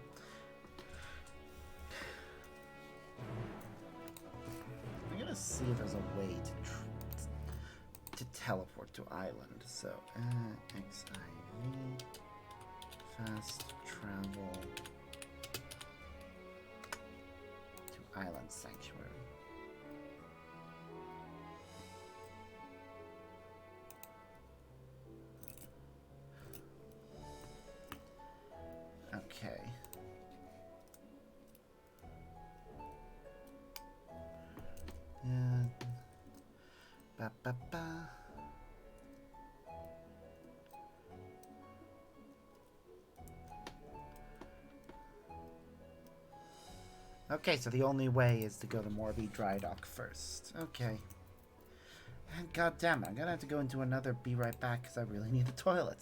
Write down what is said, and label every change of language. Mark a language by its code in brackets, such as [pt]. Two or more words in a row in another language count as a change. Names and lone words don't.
[en] I'm gonna see if there's a way to teleport to island. So XIV fast travel to island sanctuary. Okay. Ba ba ba. Okay, so the only way is to go to Morby Dry Dock first. Okay. And god damn it, I'm gonna have to go into another be right back because I really need the toilet.